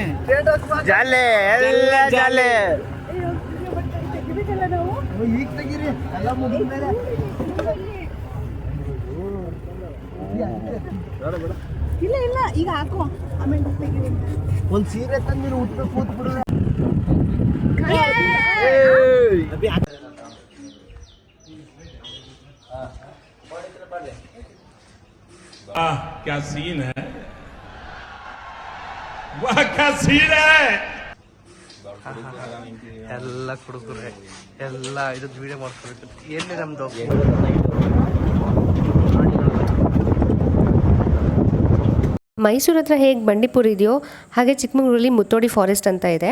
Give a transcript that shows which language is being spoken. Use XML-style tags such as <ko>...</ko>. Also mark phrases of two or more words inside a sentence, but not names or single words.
<kn>ಜಾಲೆ ಎಲ್ಲ ಜಾಲೆ. ಈಗ ತೆಗೀರಿ ಎಲ್ಲ ಮುಗಿದ್ಮೇಲೆ. ಇಲ್ಲ ಈಗ ಹಾಕೋ, ಆಮೇಲೆ ತೆಗೀರಿ. ಒಂದ್ ಸೀರೆ ತಂದಿರು ಉಟ್ಟು ಕೂತ್ಬಿಡ್ರೆ.</kn> <hi>क्या सीन है, वाह क्या सीन है.</hi> <kn>ಎಲ್ಲ ಕುಡುಕರೆ ಎಲ್ಲ ಇದು ವಿಡಿಯೋ ಮಾಡ್ಕೊಬೇಕು. ಎಲ್ಲಿ ನಮ್ದು ಮೈಸೂರು ಹತ್ರ ಹೇಗೆ ಬಂಡೀಪುರ ಇದೆಯೋ ಹಾಗೆ ಚಿಕ್ಕಮಗಳೂರಲ್ಲಿ ಮುತ್ತೋಡಿ ಫಾರೆಸ್ಟ್ ಅಂತ ಇದೆ.</kn>